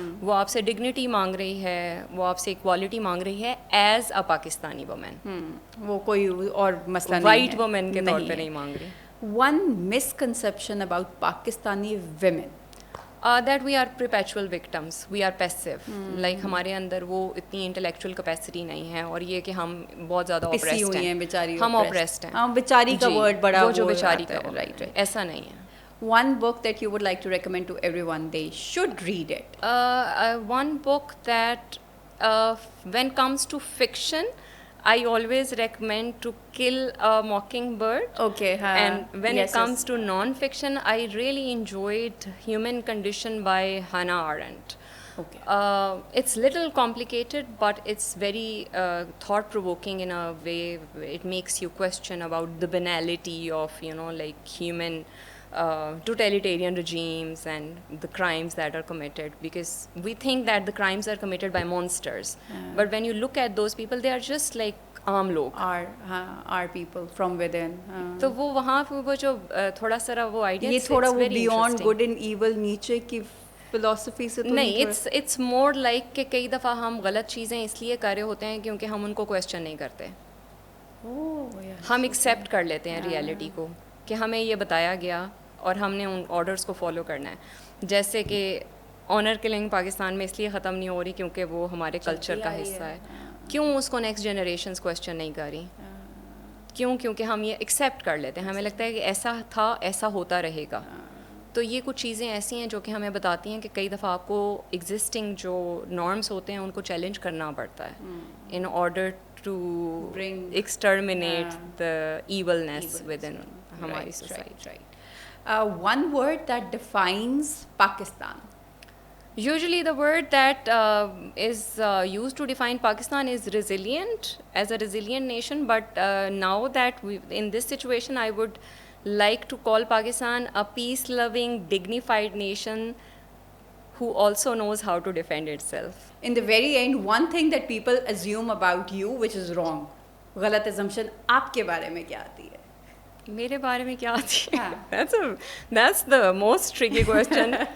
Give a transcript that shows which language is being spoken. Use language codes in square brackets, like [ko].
[ur] وہ آپ سے ڈگنیٹی مانگ رہی ہے, وہ آپ سے اکوالٹی مانگ رہی ہے [en] As a Pakistani woman. [ur] وہ کوئی اور مسئلہ نہیں, وائٹ وومن کے طور پہ نہیں مانگ رہی. [en] One misconception about Pakistani women. That we are perpetual victims, we are passive. [ur] Like ہمارے اندر وہ اتنی انٹلیکچوئل کیپیسٹی نہیں ہے, اور یہ کہ ہم بہت زیادہ oppressed ہیں, ہم oppressed ہیں. ہاں, بیچاری کا ورڈ بڑا, وہ جو بیچاری کا, [en] right, [ur] ایسا نہیں ہے. [en] One book that you would like to recommend to everyone, they should read it. One book that when comes to fiction, I always recommend To Kill a Mockingbird. Okay. And when it comes to non-fiction, I really enjoyed Human Condition by Hannah Arendt. Okay. It's little complicated, but it's very thought-provoking in a way. It makes you question about the banality of, like human totalitarian regimes and the crimes that are committed, because we think that the crimes are committed by monsters, but when you look at those people, they are just like [ur] عام لوگ [en] our people from within. [ur] تو وہ وہاں پہ وہ جو تھوڑا سا وہ آئیڈیا یہ تھوڑا وہ بیونڈ گڈ اینڈ ایول نیچے کی فلاسفی سے نہیں، اٹس مور لائک کہ کئی دفعہ ہم غلط چیزیں اس لیے کر رہے ہوتے ہیں کیونکہ ہم ان کو کویسچن نہیں کرتے. ہم ایکسیپٹ کر لیتے ہیں ریئلٹی کو کہ ہمیں یہ بتایا گیا اور ہم نے ان آرڈرس کو فالو کرنا ہے. جیسے کہ آنر کلنگ پاکستان میں اس لیے ختم نہیں ہو رہی کیونکہ وہ ہمارے کلچر کا حصہ ہے. کیوں اس کو نیکسٹ جنریشنز کویسچن نہیں کر رہی؟ کیوں؟ کیونکہ ہم یہ ایکسیپٹ کر لیتے ہیں، ہمیں لگتا ہے کہ ایسا تھا، ایسا ہوتا رہے گا. تو یہ کچھ چیزیں ایسی ہیں جو کہ ہمیں بتاتی ہیں کہ کئی دفعہ آپ کو ایگزسٹنگ جو نارمس ہوتے ہیں ان کو چیلنج کرنا پڑتا ہے [en] in order to exterminate the evilness within [ur] ہماری society. [en] One word that defines Pakistan. Usually the word that is used to define Pakistan is resilient, as a resilient nation, but now that in this situation I would like to call Pakistan a peace-loving, dignified nation who also knows how to defend itself. In the very end, one thing that people assume about you which is wrong. [ur] غلط assumption آپ کے بارے میں کیا آتی ہے؟ میرے بارے میں کیا آتی ہے؟ [en] That's the most tricky question.